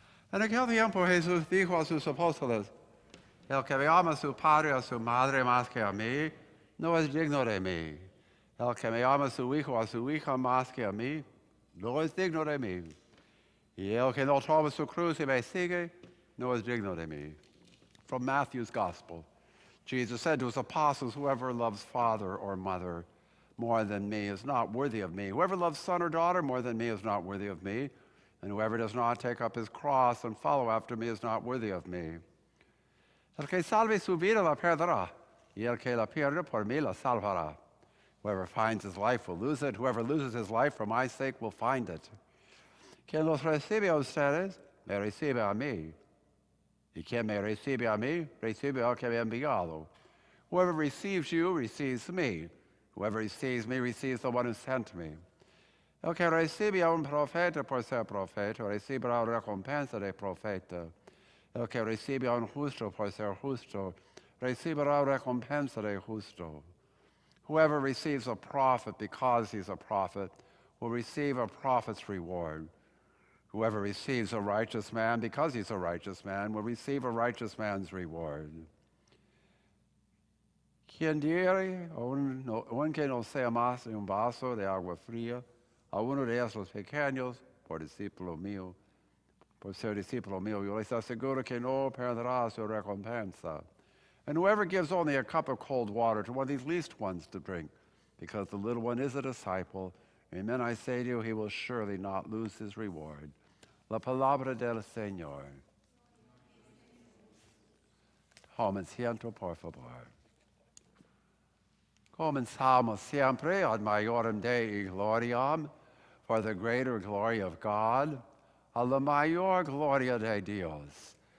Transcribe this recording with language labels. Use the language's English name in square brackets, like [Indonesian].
[Spanish] En aquel tiempo Jesús dijo a sus apóstoles, el que me ama a su padre o a su madre más que a mí, no es digno de mí. El que me ama a su hijo o a su hija más que a mí, no es digno de mí. Y el que no toma su cruz y me sigue, no es digno de mí. [English] From Matthew's Gospel. Jesus said to his apostles, whoever loves father or mother more than me is not worthy of me. Whoever loves son or daughter more than me is not worthy of me. And whoever does not take up his cross and follow after me is not worthy of me. [Spanish] El que salve su vida la perderá, y el que la pierde por mí la salvará. [English] Whoever finds his life will lose it. Whoever loses his life for my sake will find it. [Spanish] Quien los recibe a ustedes, me recibe a mí. Y quien me recibe a mí, recibe al que me ha enviado. [English] Whoever receives you receives me. Whoever receives me receives the one who sent me. [Spanish] El que recibe a un profeta por ser profeta, recibirá recompensa de profeta. El que recibe a un justo por ser justo, recibirá recompensa de justo. [English] Whoever receives a prophet because he's a prophet will receive a prophet's reward. Whoever receives a righteous man because he's a righteous man will receive a righteous man's reward. [Spanish] Quien diere a un que no sea más de un vaso de agua fría, a uno de esos pequeños, por ser discípulo mío, yo les aseguro que no perderá su recompensa. [English] And whoever gives only a cup of cold water to one of these least ones to drink, because the little one is a disciple, amen, I say to you, he will surely not lose his reward. [Spanish] La palabra del Señor. Tomen asiento, por favor. Comenzamos siempre [Latin] ad maiorem Dei gloriam, [English] for the greater glory of God, [Spanish] a la mayor gloria de Dios.